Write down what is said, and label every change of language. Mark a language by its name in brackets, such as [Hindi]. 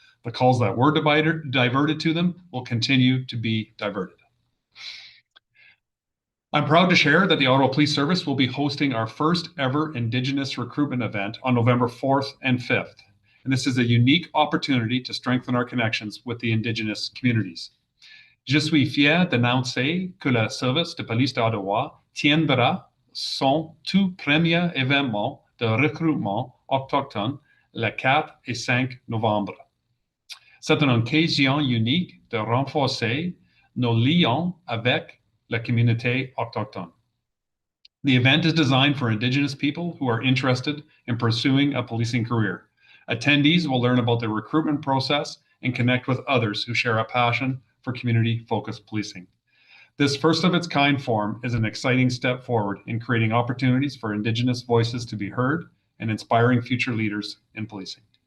[English] The calls that were diverted to them will continue to be diverted. I'm proud to share that the Ottawa Police Service will be hosting our first ever Indigenous recruitment event on November 4th and 5th. And this is a unique opportunity to strengthen our connections with the Indigenous communities. [French] Je suis fier d'annoncer que le Service de police d'Ottawa tiendra son tout premier événement de recrutement autochtone le 4 et 5 novembre. C'est une occasion unique de renforcer nos liens avec la communauté autochtone. [English] The event is designed for Indigenous people who are interested in pursuing a policing career. Attendees will learn about the recruitment process and connect with others who share a passion for community-focused policing. This first of its kind forum is an exciting step forward in creating opportunities for Indigenous voices to be heard and inspiring future leaders in policing.